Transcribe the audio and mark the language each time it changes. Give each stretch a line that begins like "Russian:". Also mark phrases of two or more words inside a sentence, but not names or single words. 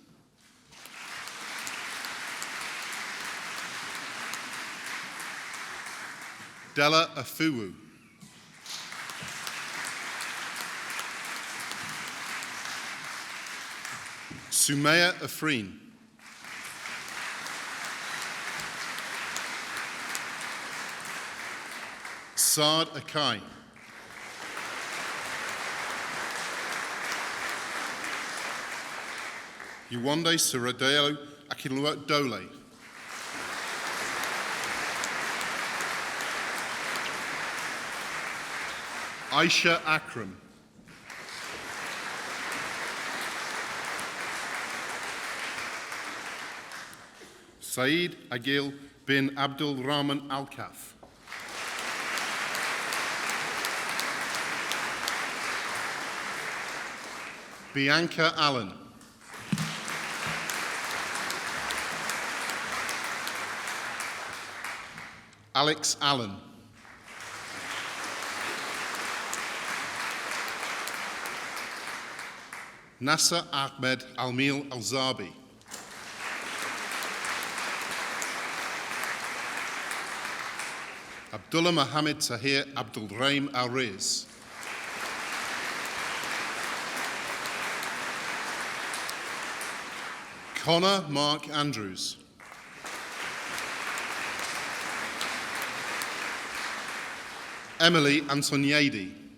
English: Della Afuwu. Sumaya Afreen. Saad Akai. Yuwande Suradeo Akilua Dole. Aisha Akram. Saeed Agil bin Abdul Rahman Al-Kaf. Bianca Allen. Alex Allen. Nasser Ahmed Almil Alzabi. Abdullah Mohammed Tahir Abdul Rahim Al-Riz. Connor Mark Andrews. Emily Antoniadi.